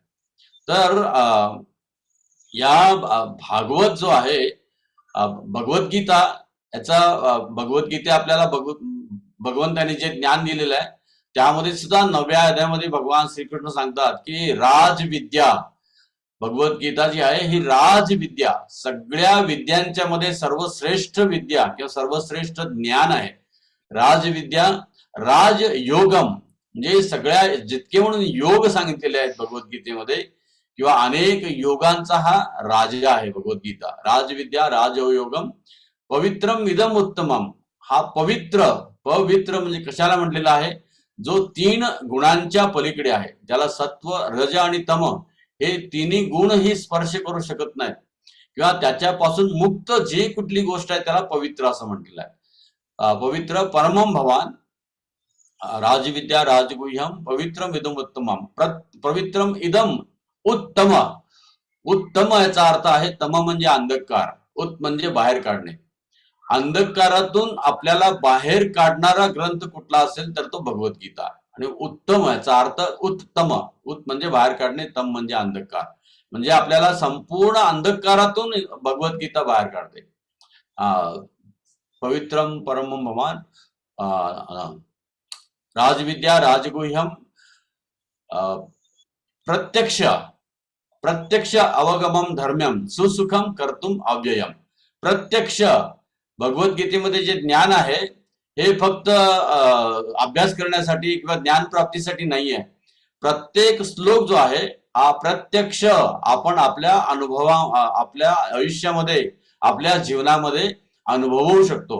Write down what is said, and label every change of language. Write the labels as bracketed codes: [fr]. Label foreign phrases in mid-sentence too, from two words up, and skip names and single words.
[mr] तर या भागवत जो आहे, भगवद्गीता, याचा भगवद्गीता आपल्याला भगवंताने जे ज्ञान दिलेलं आहे त्यामध्ये सुद्धा 9व्या अध्यायामध्ये भगवान श्रीकृष्ण सांगतात की राजविद्या, भगवद्गीता जी आहे ही राजविद्या, सगळ्या विद्यांच्या मध्ये सर्वश्रेष्ठ विद्या किंवा सर्वश्रेष्ठ ज्ञान आहे राजविद्या. राजयोगम म्हणजे सगळ्या जितके म्हणून योग सांगितलेले आहेत भगवद्गीतेमध्ये किंवा अनेक योगांचा हा राजा आहे भगवद्गीता. [sa] राजविद्या राजयोगम पवित्रम इदम उत्तमम, [mr] हा पवित्र म्हणजे कशाला म्हटलेला आहे, जो 3 गुणांच्या पलीकडे आहे, ज्याला सत्व रज आणि तम हे तिन्ही गुणही स्पर्श करू शकत नाहीत किंवा त्याच्यापासून मुक्त जी कुठली गोष्ट आहे त्याला पवित्र असं म्हटलेलं आहे. [sa] पवित्र परमम भवान राजविद्या राजगुह्यम पवित्रम इदम उत्तमम, पवित्रम इदम उत्तम. [mr] उत्तम याचा अर्थ आहे तम म्हणजे अंधकार, उत म्हणजे बाहेर काढणे. अंधकारातून आपल्याला बाहेर काढणारा ग्रंथ कुठला असेल तर तो भगवद्गीता. आणि उत्तम याचा अर्थ उत्तम, उत म्हणजे बाहेर काढणे, तम म्हणजे अंधकार, म्हणजे आपल्याला संपूर्ण अंधकारातून भगवद्गीता बाहेर काढते. [sa] पवित्रम परमम भवान राजविद्या राजगुह्यम प्रत्यक्ष अवगमम धर्म्यम सुसुखम कर्तुम अव्ययम. [mr] प्रत्यक्ष भगवद्गीतेमध्ये जे ज्ञान आहे हे फक्त अभ्यास करण्यासाठी किंवा ज्ञान प्राप्तीसाठी नाही आहे. प्रत्येक श्लोक जो आहे हा प्रत्यक्ष आपण आपल्या आपल्या आयुष्यामध्ये आपल्या जीवनामध्ये अनुभवू शकतो.